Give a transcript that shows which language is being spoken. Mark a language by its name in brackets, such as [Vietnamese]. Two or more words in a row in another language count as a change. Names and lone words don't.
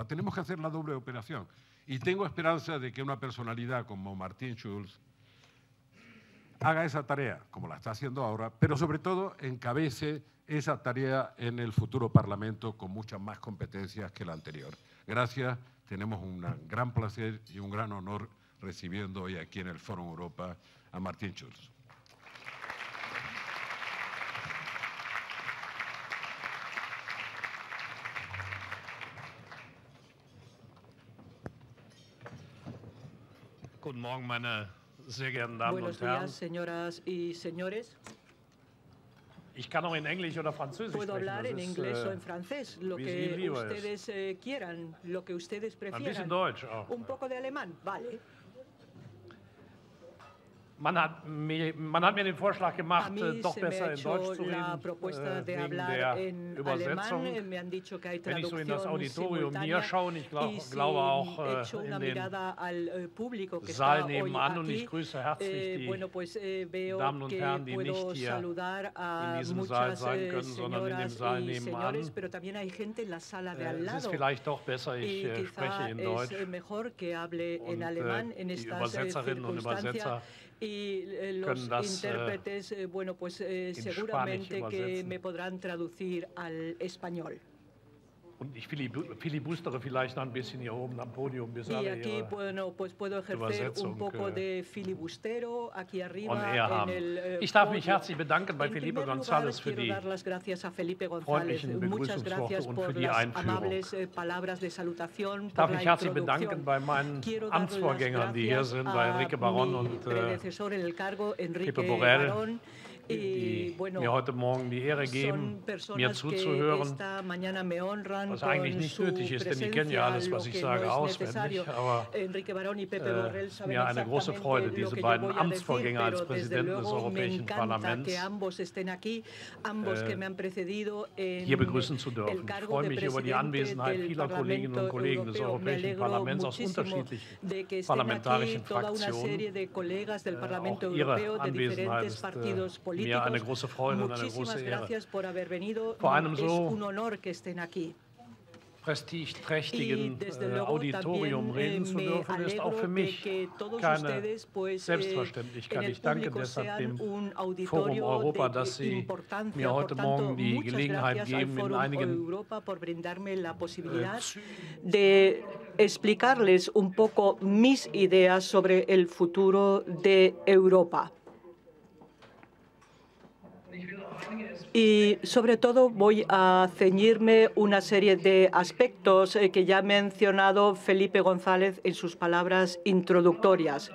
[Spanish] Tenemos que hacer la doble operación. Y tengo esperanza de que una personalidad como Martin Schulz haga esa tarea, como la está haciendo ahora, pero sobre todo encabece esa tarea en el futuro Parlamento con muchas más competencias que la anterior. Gracias, tenemos un gran placer y un gran honor recibiendo hoy aquí en el Fórum Europa a Martin Schulz. [German] Guten Morgen, meine sehr geehrten Damen [Spanish] Buenos [German] und Herren. [Spanish] días, señoras y señores. [German] Ich kann auch in Englisch oder Französisch [Spanish] Puedo [German] sprechen. [Spanish] hablar en inglés o en francés, lo [German] wie es [Spanish] que [German] Ihnen lieber [Spanish] ustedes quieran, lo que ustedes [German] Ein bisschen [Spanish] prefieran. [German] Deutsch auch. [Spanish] Un poco de alemán, vale. [German] Man hat mir den Vorschlag [Spanish] A [German] gemacht, [Spanish] mí [German] doch [Spanish] se me ha [German] besser in [Spanish] hecho [German] Deutsch zu [Spanish] la [German] reden, [Spanish] propuesta de [German] wegen [Spanish] hablar [German] der [Spanish] en [German] Übersetzung. [Spanish] alemán. Me han dicho que hay [German] Wenn ich so in das [Spanish] traducción [German] Auditorium hier [Spanish] simultánea. [German] schaue, und ich [Spanish] Y si [German] glaube auch [Spanish] echo una [German] in den [Spanish] mirada al público que [German] Saal [Spanish] está hoy [German] nebenan, und ich [Spanish] aquí, [German] grüße herzlich die [Spanish] bueno, pues veo [German] Damen und [Spanish] que [German] Herren, die [Spanish] puedo [German] nicht hier [Spanish] saludar a [German] in diesem Saal [Spanish] muchas [German] sein können, sondern in dem [Spanish] señoras [German] Saal [Spanish] y [German] nebenan. [Spanish] señores, pero también hay gente en la sala de al [German] Es ist [Spanish] lado. [German] vielleicht doch besser, ich [Spanish] Y [German] spreche [Spanish] quizá [German] in Deutsch. [Spanish] es mejor que hable en [German] Und, [Spanish] alemán en [German] die [Spanish] estas [German] Übersetzerinnen und [Spanish] circunstancias. [German] Übersetzer [Spanish] Y los [German] können das, [Spanish] intérpretes, bueno, pues seguramente [German] Spanisch [Spanish] que [German] übersetzen. [Spanish] me podrán traducir al español. [German] Und ich filibustere vielleicht noch ein bisschen hier oben am Podium, bis [Spanish] Y [German] alle [Spanish] aquí, [German] ihre [Spanish] bueno, pues puedo ejercer [German] Übersetzung, [Spanish] un poco de filibustero aquí [English] on [Spanish] arriba [English] air [Spanish] en [German] haben. [Spanish] el [German] Ich darf mich [Spanish] podio. [German] herzlich bedanken bei [Spanish] En [German] Felipe [Spanish] primer [German] González [Spanish] lugar, [German] für [Spanish] quiero [German] die [Spanish] dar las gracias a Felipe González. [German] freundlichen [Spanish] Muchas gracias [German] Begrüßungsworte und [Spanish] por [German] für die [Spanish] las [German] Einführung. [Spanish] amables palabras de salutación, [German] Ich darf [Spanish] por la [German] mich herzlich [Spanish] introducción. [German] bedanken bei meinen [Spanish] Quiero dar las [German] Amtsvorgängern, die hier [Spanish] gracias [German] sind, bei [Spanish] a [German] Enrique Baron [Spanish] mi [German] und [Spanish] predecesor en el cargo, Enrique [German] Pepe Borrell, [Spanish] Barón. Y [German] die [Spanish] bueno, [German] mir heute Morgen die Ehre [Spanish] son [German] geben, mir [Spanish] personas que [German] zuzuhören, [Spanish] esta mañana me honran [German] was eigentlich [Spanish] con [German] nicht [Spanish] su [German] nötig ist, denn die kennen ja [Spanish] presencia, [German] alles, [Spanish] lo [German] was ich [Spanish] que [German] sage, [Spanish] no es [German] auswendig. [Spanish] necesario. [German] Aber [Spanish] Enrique Barón y Pepe Borrell saben [German] mir eine große [Spanish] exactamente [German] Freude, [Spanish] lo [German] diese [Spanish] que yo [German] beiden [Spanish] voy a decir, [German] Amtsvorgänger als [Spanish] pero desde [German] Präsidenten des [Spanish] luego me [German] Europäischen [Spanish] encanta [German] Parlaments [Spanish] que ambos estén aquí, ambos que me han precedido en [German] hier begrüßen zu dürfen. [Spanish] el [German] Ich [Spanish] cargo [German] freue [Spanish] de [German] mich über die [Spanish] presidente [German] Anwesenheit [Spanish] del [German] vieler Kolleginnen und [Spanish] Parlamento [German] Kollegen des [Spanish] Europeo. Me [German] Europäischen [Spanish] alegro [German] Parlaments aus [Spanish] muchísimo [German] unterschiedlichen [Spanish] de que estén [German] parlamentarischen [Spanish] aquí toda una [German] Fraktionen. [Spanish] serie de colegas del Parlamento [German] Auch Ihre [Spanish] Europeo de [German] Anwesenheit [Spanish] diferentes [German] ist [Spanish] partidos políticos. [German] mir eine [Spanish] políticos, [German] große Freude und eine [Spanish] muchísimas [German] große Ehre. [Spanish] gracias por haber venido. [German] Vor einem [Spanish] Es [German] so [Spanish] un honor que estén aquí. [German] prestigeträchtigen [Spanish] desde luego [German] Auditorium reden zu [Spanish] me [German] dürfen, ist auch [Spanish] alegro [German] für [Spanish] de [German] mich [Spanish] que todos [German] keine [Spanish] ustedes, pues, [German] Selbstverständlichkeit. [Spanish] en el [German] Ich danke [Spanish] público [German] deshalb [Spanish] sean [German] dem [Spanish] un [German] Forum [Spanish] auditorio [German] Europa, [Spanish] de [German] dass Sie [Spanish] importancia. [German] mir heute [Spanish] Por tanto, [German] Morgen die [Spanish] muchas [German] Gelegenheit [Spanish] gracias al [German] geben, in [Spanish] Forum [German] einigen [Spanish] Europa por brindarme la posibilidad de explicarles un poco mis ideas sobre el futuro de Europa. Y sobre todo voy a ceñirme una serie de aspectos que ya ha mencionado Felipe González en sus palabras introductorias.